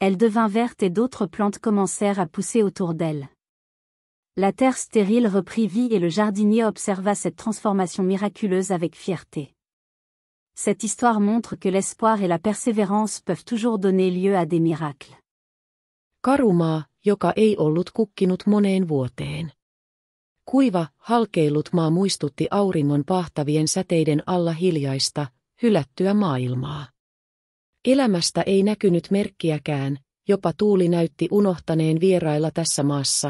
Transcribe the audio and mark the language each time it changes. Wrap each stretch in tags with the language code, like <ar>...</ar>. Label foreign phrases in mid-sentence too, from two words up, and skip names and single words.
<fr>Elle devint verte et d'autres plantes commencèrent à pousser autour d'elle. La terre stérile reprit vie et le jardinier observa cette transformation miraculeuse avec fierté. Cette histoire montre que l'espoir et la persévérance peuvent toujours donner lieu à des miracles.</fr> <fi>Karumaa, joka ei ollut kukkinut moneen vuoteen. Kuiva, halkeillut maa muistutti auringon pahtavien säteiden alla hiljaista, hylättyä maailmaa. Elämästä ei näkynyt merkkiäkään, jopa tuuli näytti unohtaneen vierailla tässä maassa.</fi>